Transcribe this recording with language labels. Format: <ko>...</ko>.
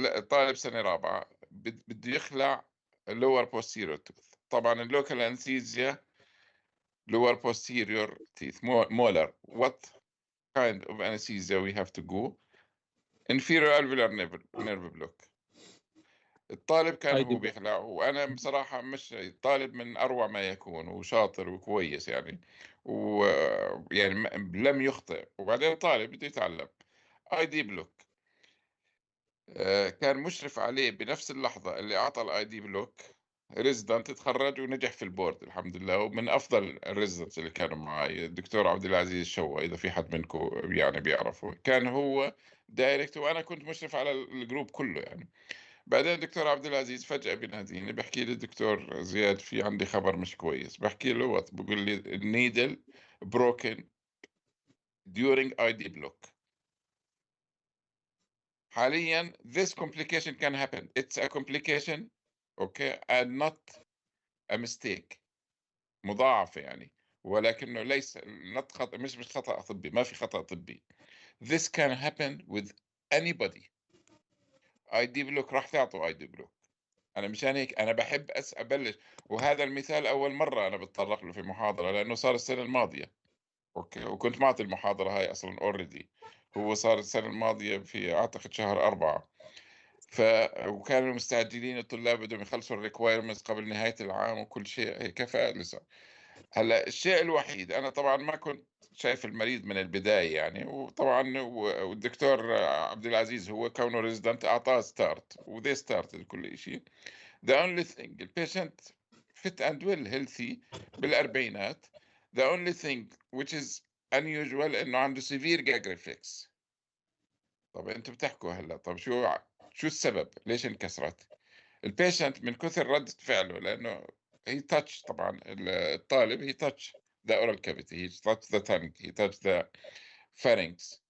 <ar>طالب سنة رابعة بده يخلع</ar> <en>lower posterior tooth.</en> <ar>طبعا اللوكال انستيزيا</ar> <en>lower posterior teeth molar. What kind of anesthesia we have to go? inferior alveolar nerve block.</en> <ar>الطالب كان هو بيخلع، وأنا بصراحة مش طالب من أروع ما يكون وشاطر وكويس يعني، ويعني لم يخطئ، وبعدين طالب بده يتعلم. اي دي بلوك. كان مشرف عليه بنفس اللحظة اللي أعطى الاي دي بلوك ريزدنت تخرج ونجح في البورد الحمد لله، ومن أفضل الريزدنتس اللي كانوا معي الدكتور عبد العزيز شوا، إذا في حد منكم يعني بيعرفه. كان هو دايركت وأنا كنت مشرف على الجروب كله يعني. بعدين الدكتور عبد العزيز فجأة بيناديني بحكي لي الدكتور زياد في عندي خبر مش كويس. بحكي له وات؟ بقول لي النيدل</ar> <en>broken during ID block.</en> <ar>حاليا</ar> <en>this complication can happen. It's a complication okay and not a mistake.</en> <ar>مضاعفة يعني، ولكنه ليس خطأ، مش خطأ طبي، ما في خطأ طبي.</ar> <en>This can happen with anybody. ID block</en> <ar>راح تعطوا</ar> <en>ID block.</en> <ar>أنا مشان هيك أنا بحب أبلش، وهذا المثال أول مرة أنا بتطرق له في محاضرة لأنه صار السنة الماضية. أوكي، وكنت معطي المحاضرة هاي أصلا أوريدي، هو صار السنة الماضية في أعتقد شهر 4. وكانوا مستعجلين الطلاب بدهم يخلصوا الريكوايرمنتس قبل نهاية العام وكل شيء هيك، فلسه. هلا الشيء الوحيد أنا طبعا ما كنت شايف المريض من البداية يعني، وطبعا والدكتور عبد العزيز هو كونه ريزيدنت أعطاه ستارت وذي ستارت كل شيء.</ar> <en>The only thing the patient fit and well healthy</en> <ar>بالأربعينات.</ar> <en>The only thing which is unusual</en> <ar>إنه عنده</ar> <en>severe gag reflex.</en> <ar>طب أنتوا بتحكوا هلا، طب شو السبب؟ ليش انكسرت؟ البيشنت من كثر ردة فعله، لأنه</ar> <en>he touch طبعا الطالب he touch the oral cavity, he touch the tongue, he touch the pharynx.</en>